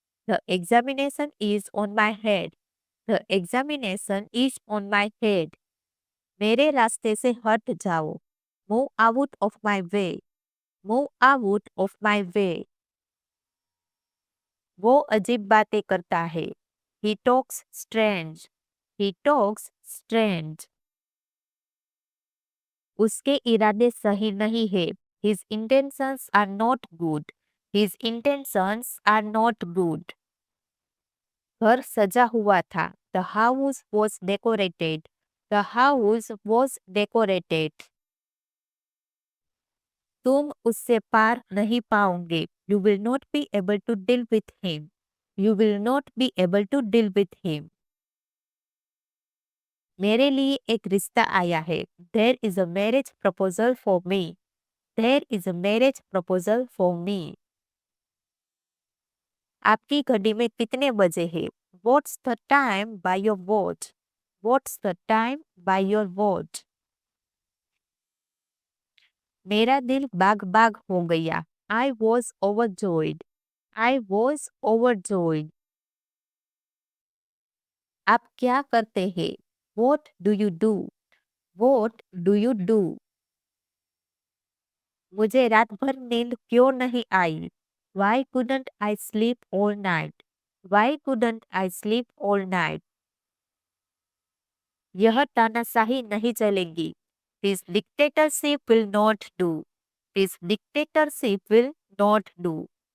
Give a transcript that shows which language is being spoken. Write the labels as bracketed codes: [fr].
[en] The examination is on my head. The examination is on my head. [hi] मेरे रास्ते से हट जाओ। [en] Move out of my way. Move out of my way. [hi] वो अजीब बातें करता है। [en] He talks strange. He talks strange. [hi] उसके इरादे सही नहीं है। [en] His intentions are not good. His intentions are not good. [hi] घर सजा हुआ था। [en] The house was decorated. The house was decorated. [hi] तुम उससे पार नहीं पाओगे। [en] You will not be able to deal with him. You will not be able to deal with him. [hi] मेरे लिए एक रिश्ता आया है। [en] There is a marriage proposal for me. There is a marriage proposal for me. [hi] आपकी घड़ी में कितने बजे हैं? [en] What's the time by your watch? What's the time by your watch? [hi] मेरा दिल बाग बाग हो गया। [en] I was overjoyed. I was overjoyed. [hi] आप क्या करते हैं? [en] What do you do? What do you do? [hi] मुझे रात भर नींद क्यों नहीं आई? [en] Why couldn't I sleep all night? Why couldn't I sleep all night? [hi] यह तानाशाही नहीं चलेगी। [en] This dictatorship will not do. This dictatorship will not do.